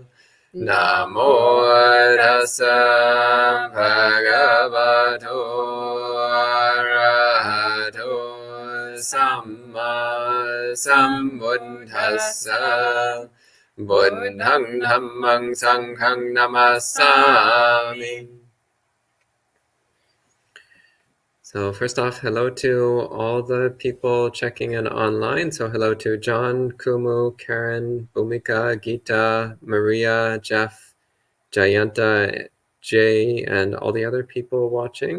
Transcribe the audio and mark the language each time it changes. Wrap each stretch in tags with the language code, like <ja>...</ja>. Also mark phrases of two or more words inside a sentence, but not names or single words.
<pi>Namo tassa bhagavato arahato samma sambuddhassa. Buddhang dhammang sanghang namasami.</pi> <en>So first off, hello to all the people checking in online. So hello to John, Kumu, Karen, Bhumika, Geeta, Maria, Jeff, Jayanta, Jay, and all the other people watching.</en>